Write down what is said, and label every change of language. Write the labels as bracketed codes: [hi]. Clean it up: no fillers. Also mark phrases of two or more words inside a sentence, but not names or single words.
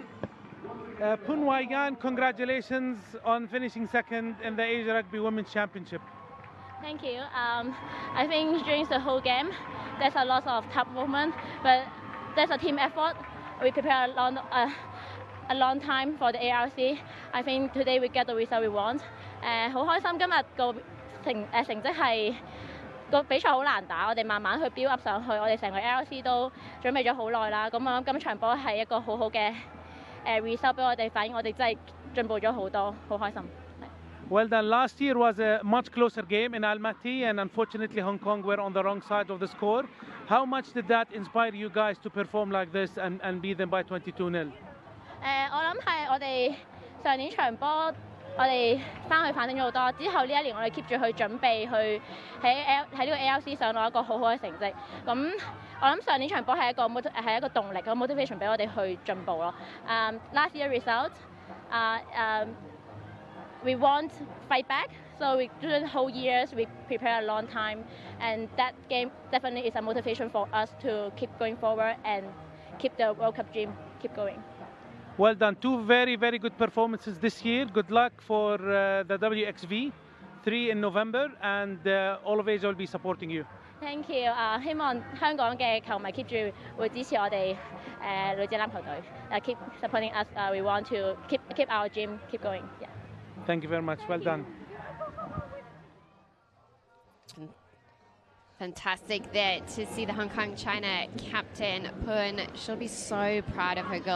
[en] Poon Wai-Yan, congratulations on finishing second in the Asia Rugby Women's Championship. Thank you. I think during the whole game, there's a lot of tough movement, but there's a team effort. We prepare a long time for the ARC. I think today we get the result we want. [yue] 好開心今日個成績係個比賽好難打，我哋慢慢去 [en] build up [yue] 上去，我哋成個 ARC 都準備咗好耐啦。咁我諗今場波係一個好好嘅result 俾我哋，反映我哋真係進步咗好多，好開心。 [en] Well done. Last year was a much closer game in Almaty, and unfortunately Hong Kong were on the wrong side of the score. How much did that inspire you guys to perform like this and beat them by 22-0? [yue] 我諗係我哋上年場波，我哋翻去反省咗好多。之後呢一年我哋 keep 住去準備，去喺呢個 ARC 上攞一個好好嘅成績。咁我諗上年場波係一個動力，個 motivation 俾我哋去進步咯。 [en] Last year result, we want fight back. So during the whole years we prepare a long time, and that game definitely is a motivation for us to keep going forward and keep the World Cup dream keep going. Well done. Two very, very good performances this year. Good luck for the WXV 3 in November, and all of Asia will be supporting you. Thank you. [yue] 希望香港嘅球迷keep 住會支持我哋女仔籃球隊。 [en] Keep supporting us. We want to keep our dream keep going. Yeah. Thank you very much. Well done. Fantastic there to see the Hong Kong China captain Pun. She'll be so proud of her girls.